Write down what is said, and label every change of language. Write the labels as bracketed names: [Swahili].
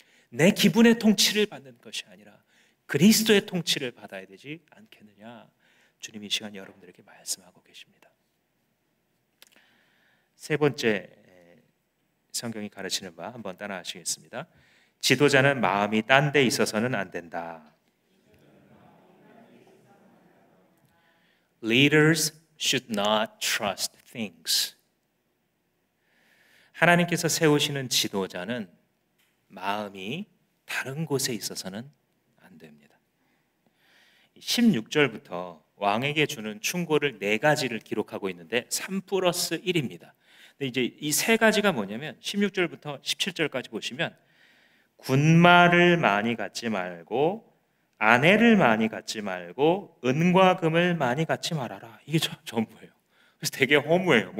[Korean] 내 기분의 통치를 받는 것이 아니라 그리스도의 통치를 받아야 되지 않겠느냐. 주님이 이 시간 여러분들에게 말씀하고 계십니다. 세 번째 성경이 가르치는 바 한번 따라 하시겠습니다. 지도자는 마음이 딴 데 있어서는 안 된다. [English] Leaders should not trust things. [Korean] 하나님께서 세우시는 지도자는 마음이 다른 곳에 있어서는 안 됩니다. 16절부터 왕에게 주는 충고를 4가지를 기록하고 있는데 3+1입니다. 근데 이제 이 3가지가 뭐냐면 16절부터 17절까지 보시면 군마를 많이 갖지 말고 아내를 많이 갖지 말고 은과 금을 많이 갖지 말아라. 이게 전부예요. 그래서 되게 허무해요.